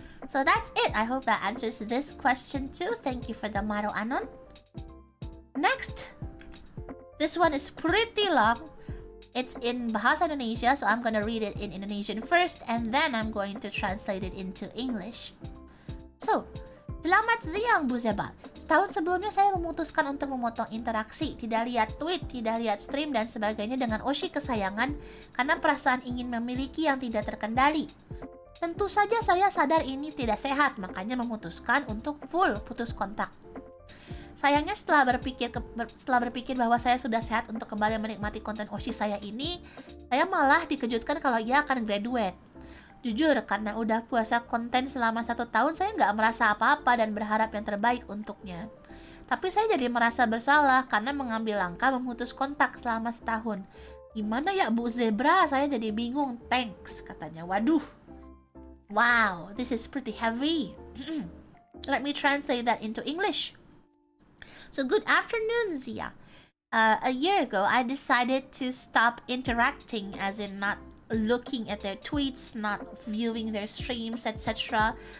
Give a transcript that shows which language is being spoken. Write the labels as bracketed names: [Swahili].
[English] So that's it. I hope that answers this question too. Thank you for the Maro Anon. Next, this one is pretty long. It's in Bahasa Indonesia, so I'm gonna read it in Indonesian first, and then I'm going to translate it into English. [Indonesian] So, selamat siang Bu Zeba. Setahun sebelumnya saya memutuskan untuk memotong interaksi, tidak lihat tweet, tidak lihat stream, dan sebagainya dengan Oshi kesayangan karena perasaan ingin memiliki yang tidak terkendali. Tentu saja saya sadar ini tidak sehat, makanya memutuskan untuk full putus kontak. Sayangnya setelah berpikir bahwa saya sudah sehat untuk kembali menikmati konten Oshi saya ini, saya malah dikejutkan kalau ia akan graduate. Jujur, karena udah puasa konten selama 1 tahun, saya nggak merasa apa-apa dan berharap yang terbaik untuknya. Tapi saya jadi merasa bersalah karena mengambil langkah memutus kontak selama setahun. Gimana ya Bu Zebra? Saya jadi bingung. Thanks, katanya. Waduh. [English] Wow, this is pretty heavy. Let me translate that into English. So good afternoon, Zia. A year ago, I decided to stop interacting, as in not looking at their tweets, not viewing their streams, etc.